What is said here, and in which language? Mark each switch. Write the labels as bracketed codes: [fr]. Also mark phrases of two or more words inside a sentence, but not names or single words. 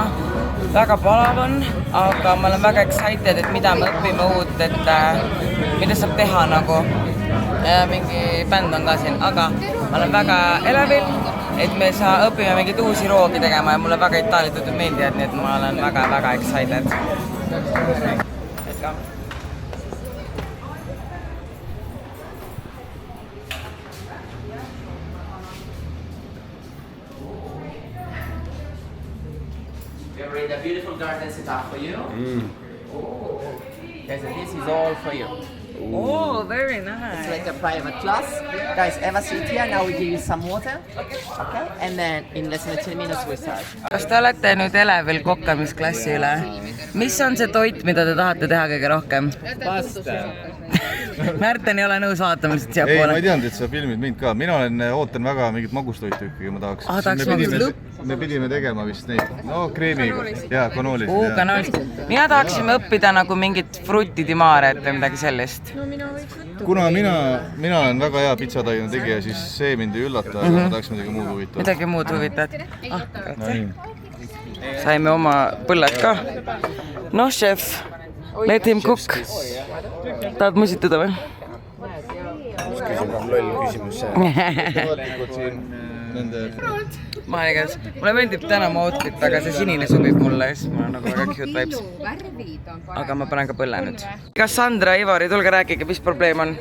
[et] Väga palav on, aga ma olen väga excited, et mida me õpime uut, et mida saab teha nagu. Mingi bänd on ka siin, aga ma olen väga elevil, et me õpime mingeid uusi roogi tegema ja mulle väga itaalitud meeldivad, nii et ma olen väga excited. [en] We have a beautiful garden set up for you. Oh. Guys, this is all for you. Oh, very nice. It's like a private class. Guys, have a seat here. Now we give you some water. Okay? And then in less than 10 minutes we start. [et] Kas te olete nüüd elevil kokkamisklassi üle? Mis on see toit, mida te tahate teha kõige rohkem? Pasta. Märten ei ole nõus vaatama lihtsalt siia Ei, poole. ma ei teadnud, et sa filmid mind ka. Mina ootan väga mingit magustoitu ikkagi, ma tahaks. Me pidime tegema vist neid, kreemiga. Jaa, kanoolist. Kanoolist. Mina tahaksime õppida nagu mingit [it] frutti di maret [et] või midagi sellist. Kuna mina olen väga hea pitsataine tegija, siis see mind ei üllata, aga ma tahaks midagi muud huvitavat. Midagi muud huvitavat. Saime oma põlled ka. Noh, [en] chef, let him cook. [et] Tahad musitada või? Loll küsimus. Mulle meeldib täna mu outfit, aga see sinine sobib mulle, siis mul on nagu väga [en] cute vibes. [et] Aga ma panen ka põlle nüüd. Kassandra, Ivari, tulge rääkige, mis probleem on?